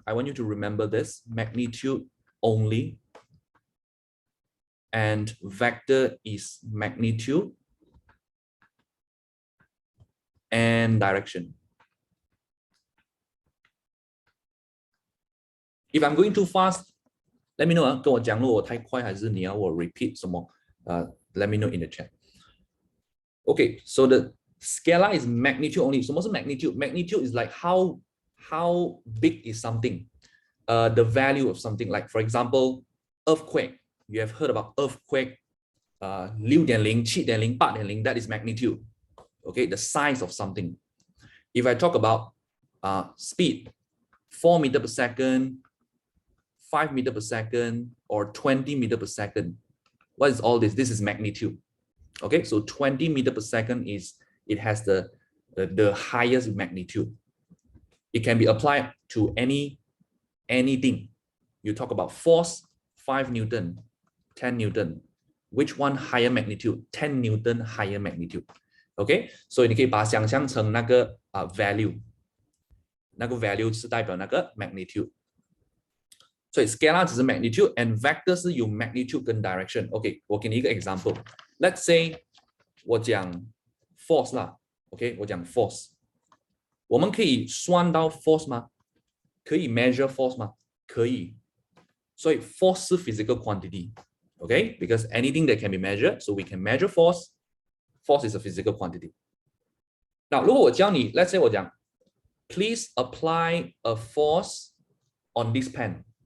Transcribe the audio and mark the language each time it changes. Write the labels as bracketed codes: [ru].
[en] I want you to remember this, magnitude only. And vector is magnitude and direction. If I'm going too fast, let me know. [zh] 跟我讲如果我太快还是你要我 repeat 什么？ [en] Let me know in the chat. Okay, so the scalar is magnitude only. [zh] 什么是 magnitude? [en] Magnitude is like how big is something, the value of something. Like for example, earthquake. You have heard about earthquake. 6.0, 7.0, 8.0. That is magnitude. Okay, the size of something. If I talk about speed, 4 meters per second, 5 meters per second, or 20 meters per second. What is all this? This is magnitude. Okay, so 20 meters per second is, it has the highest magnitude. It can be applied to anything. You talk about force, 5 Newton, 10 Newton. Which one higher magnitude? 10 Newton higher magnitude. [zh] Okay, 所以你可以把它想象成那个value， 那个 value 是代表那个 magnitude。所以 scalar 只是 magnitude and vector 是有 magnitude 跟 direction。 OK， 我给你一个 example。 [en] Let's say [zh] 我讲 force 啦 ，OK， 我讲 force， 我们可以算到 force 吗？可以 measure force 吗？可以。所以 force 是 physical quantity。 [en] OK，because anything that can be measured, so we can measure force. Force is a physical quantity. Now, [zh] 如果我教你 [en] let's say 我讲 please apply a force on this pen.